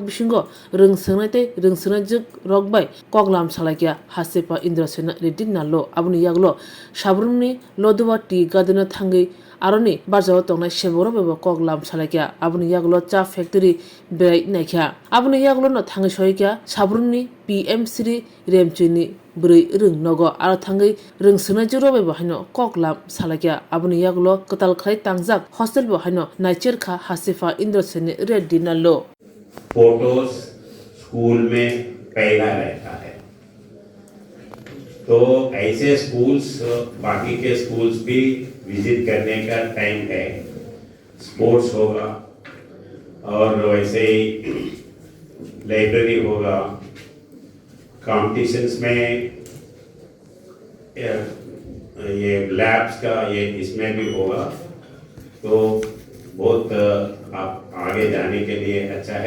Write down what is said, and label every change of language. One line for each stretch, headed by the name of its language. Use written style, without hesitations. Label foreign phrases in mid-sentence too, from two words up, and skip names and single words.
Kok Borok: bisingo ringsungnai juk rokbai Koklam salaikia Hastepha Indra Sena Reddy Nalo abuni yaglo Sabroomni lodowa
English: tea garden
Kok Borok: thangai aroni barjao tongnai seboro bebo Koklam salaikia abuni yaglo cha factory Berai naikha abuni yaglo no thangai soikya Sabroomni PMC remchini Berai ringnogo aro thangai ringsungnai juro bebo haino Koklam salaikia abuni yaglo kotal khai tangjak hostel bo haino Naitwi Hastepha Indra Sena Reddy Nalo
Hindi: फोटोज स्कूल में पहला रहता है, तो ऐसे स्कूल्स बाकी के स्कूल्स भी विजिट करने का टाइम है। स्पोर्ट्स होगा और वैसे ही लाइब्रेरी होगा, कॉम्पिटिशन्स में ये लैब्स का ये इसमें भी होगा, तो बहुत आप आगे जाने के लिए अच्छा है।